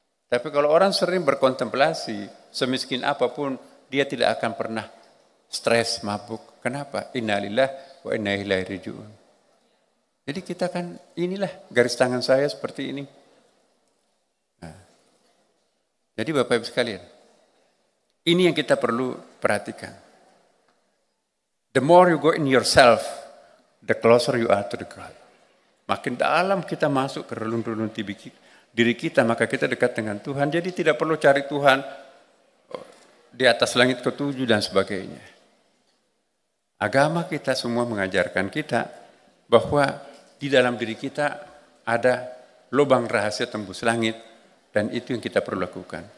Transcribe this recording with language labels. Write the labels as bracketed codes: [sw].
[id] Tapi kalau orang sering berkontemplasi, semiskin apapun, dia tidak akan pernah stres, mabuk. Kenapa? [ar] Innalillahi wa inna ilaihi raji'un. [id] Jadi kita kan, inilah garis tangan saya seperti ini. Nah, jadi Bapak Ibu sekalian, ini yang kita perlu perhatikan. [en] The more you go in yourself, the closer you are to the God. [id] Makin dalam kita masuk ke relung-relung diri kita, maka kita dekat dengan Tuhan. Jadi tidak perlu cari Tuhan di atas langit ketujuh dan sebagainya. Agama kita semua mengajarkan kita bahwa di dalam diri kita ada lubang rahasia tembus langit, dan itu yang kita perlu lakukan.